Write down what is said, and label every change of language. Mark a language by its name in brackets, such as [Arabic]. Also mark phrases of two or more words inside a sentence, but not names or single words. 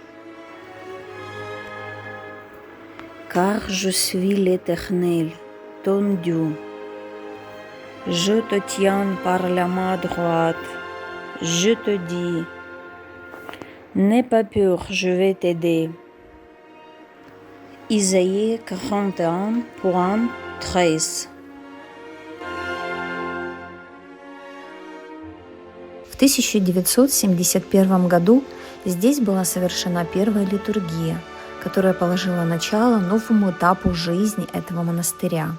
[French] Car je suis l'Éternel, ton Dieu. Je te tiens par la main droite. Je te dis, n'aie pas peur, je vais t'aider. Isaïe 41:13. [Russian] В 1971 году здесь была совершена первая литургия, которая положила начало новому этапу жизни этого монастыря.